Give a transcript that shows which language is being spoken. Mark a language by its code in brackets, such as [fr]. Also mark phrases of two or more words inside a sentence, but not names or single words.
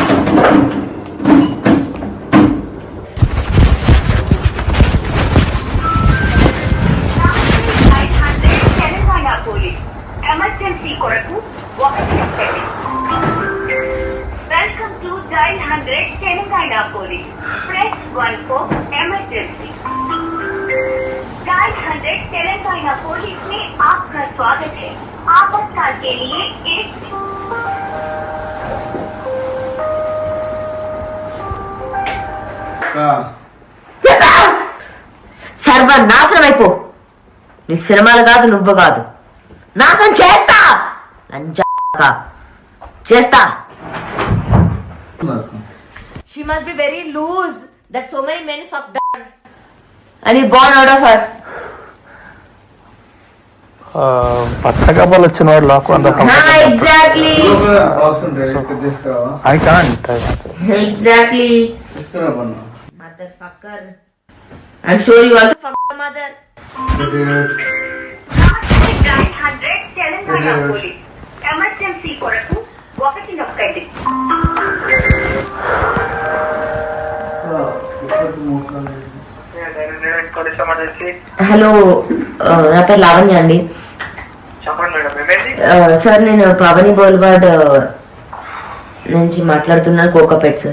[te] ఎమర్జెన్సీ కొరకు 1 చెప్పండి. [en] Welcome to Dial 100 Telangana Police. Press 1 for emergency. [hi] डायल 100 तेलंगाना पुलिस में आपका स्वागत है. आपातकाल के लिए एक [te] సర్వనాశనం అయిపో. నీ సినిమాలు కాదు, నువ్వు కాదు, నాశనం చేస్తా. చేస్తా. [en] She must be very loose that so many men fucked her and he born out of her. [te] పచ్చగబ్బలు వచ్చిన వాడు లోకం అంతా [en] Exactly. I can't. Exactly. Motherfucker. I'm sure you also fucked your mother. [hi] डायल 100 तेलंगाना पुलिस. [te] ఎమర్జెన్సీ కొరకు 1 నొక్కండి. హలో, నా పేరు లావణ్య అండి. సార్ నేను పవని బోల్వాడ్ నుంచి మాట్లాడుతున్నాను, కోకాపేట్ సార్.